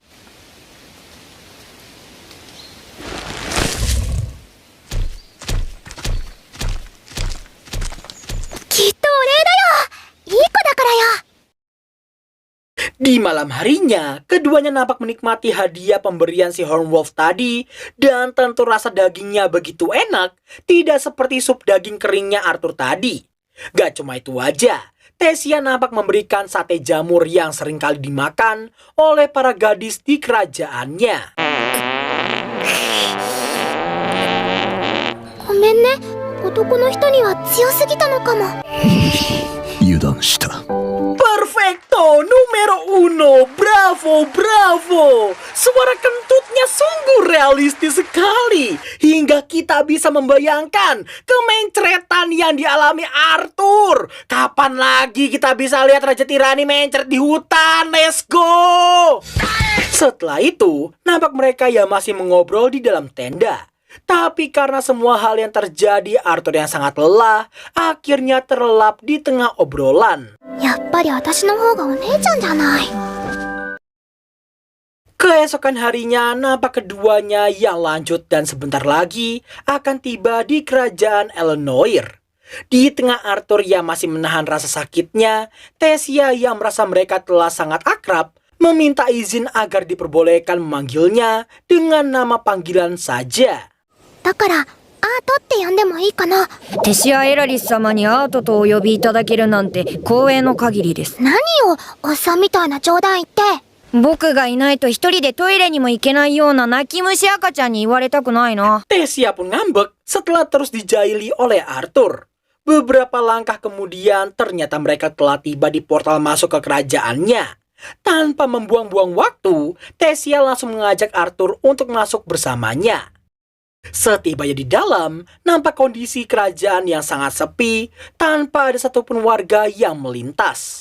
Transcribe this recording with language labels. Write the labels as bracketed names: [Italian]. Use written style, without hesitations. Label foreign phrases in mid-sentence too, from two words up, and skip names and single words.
[Indonesian] Di malam harinya, keduanya nampak menikmati hadiah pemberian si Hornwolf tadi, dan tentu rasa dagingnya begitu enak, tidak seperti sup daging keringnya Arthur tadi. Gak cuma itu aja, Tessia nampak memberikan sate jamur yang seringkali dimakan oleh para gadis di kerajaannya. [Japanese] ごめんね、男の人には強すぎたのかも。油断した。 [Spanish] Perfecto, numero uno, bravo, bravo. [Indonesian] Suara kentutnya sungguh realistis sekali, hingga kita bisa membayangkan kemencretan yang dialami Arthur. Kapan lagi kita bisa lihat Raja Tirani mencret di hutan? [English] Let's go! [Indonesian] Setelah itu, nampak mereka yang masih mengobrol di dalam tenda. Tapi karena semua hal yang terjadi, Arthur yang sangat lelah akhirnya terlelap di tengah obrolan. [Japanese] やっぱり私の方がお姉ちゃんじゃない。 [Indonesian] Keesokan harinya, nampak keduanya yang lanjut dan sebentar lagi akan tiba di kerajaan Elenoir. Di tengah Arthur yang masih menahan rasa sakitnya, Tessia yang merasa mereka telah sangat akrab meminta izin agar diperbolehkan memanggilnya dengan nama panggilan saja. [Japanese] だから、アートって呼んでもいいかな。テシア・エラリス様にアートとお呼びいただけるなんて光栄の限りです。何よ、おっさんみたいな冗談言って。僕がいないと一人でトイレにも行けないような泣き虫赤ちゃんに言われたくないな。 [Indonesian] Tessia pun ngambek setelah terus dijaili oleh Arthur. Beberapa langkah kemudian ternyata mereka telah tiba di portal masuk ke kerajaannya. Tanpa membuang-buang waktu, Tessia langsung mengajak Arthur untuk masuk bersamanya. Setibanya di dalam, nampak kondisi kerajaan yang sangat sepi tanpa ada satupun warga yang melintas.